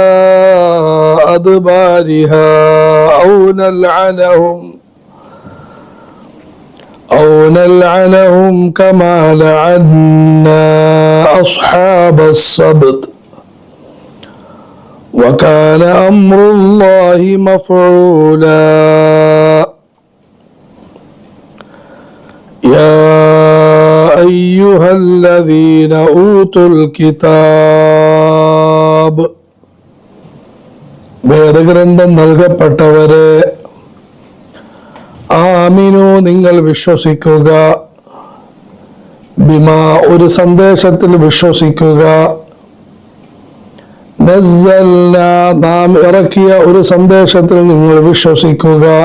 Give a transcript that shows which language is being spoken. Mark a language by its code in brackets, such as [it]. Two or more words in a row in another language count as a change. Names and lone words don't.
[ar] أدبارها أو نلعنهم كما لعنا أصحاب السبت وكان أمر الله مفعولا يا أيها الذين أوتوا الكتاب [ml] വേദഗ്രന്ഥം നൽകപ്പെട്ടവരെ [ar] ആമിനു [ml] നിങ്ങൾ വിശ്വസിക്കുക ബിമാ ഒരു സന്ദേശത്തിൽ വിശ്വസിക്കുക നസ്സൽന നാം ഇറക്കിയ ഒരു സന്ദേശത്തിൽ നിങ്ങൾ വിശ്വസിക്കുക